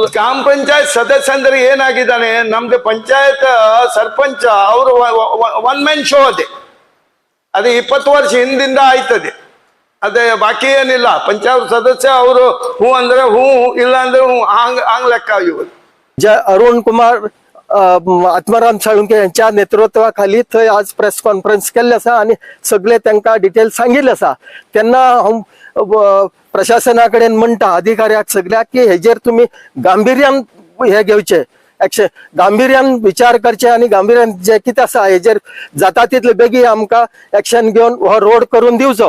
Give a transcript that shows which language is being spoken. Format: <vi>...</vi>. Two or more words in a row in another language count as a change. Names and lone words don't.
<kn>ಗ್ರಾಮ ಪಂಚಾಯತ್ ಸದಸ್ಯ ಅಂದ್ರೆ ಏನಾಗಿದ್ದಾನೆ, ನಮ್ದು ಪಂಚಾಯತ್ ಸರ್ಪಂಚ ಅವರು</kn> <en>one man show</en> <kn>ಅದೇ 20 ವರ್ಷ ಹಿಂದಿಂದ ಆಯ್ತದೆ. ಅದೇ ಬಾಕಿ ಏನಿಲ್ಲ. ಪಂಚಾಯತ್ सदस्य ಅವರು ಹೂ ಅಂದ್ರೆ ಹೂ, ಇಲ್ಲ ಅಂದ್ರೆ ಹೂ, ಹಂಗ್ ಲೆಕ್ಕ ಇವರು.</kn> <kok>अरुण कुमार आत्माराम साळुंके यांच्या नेतृत्वाखाली थंय आज</kok> <en>press conference</en> <kok>केल्ले आसा आणि सगळे तांकां डिटेल सांगिल्ले आसा. तेन्ना हांव प्रशासना कडेन म्हणटा अधिकाऱ्याक सगळ्याक की हेजेर तुमी गांभीर्यान हे घेवचे, गांभीर्यान विचार करचे आणि गांभीर्यान जे कितें आसा हेजेर जाता तितले बेगीन आमकां एक्शन घेवन हो रोड करून दिवचो.</kok>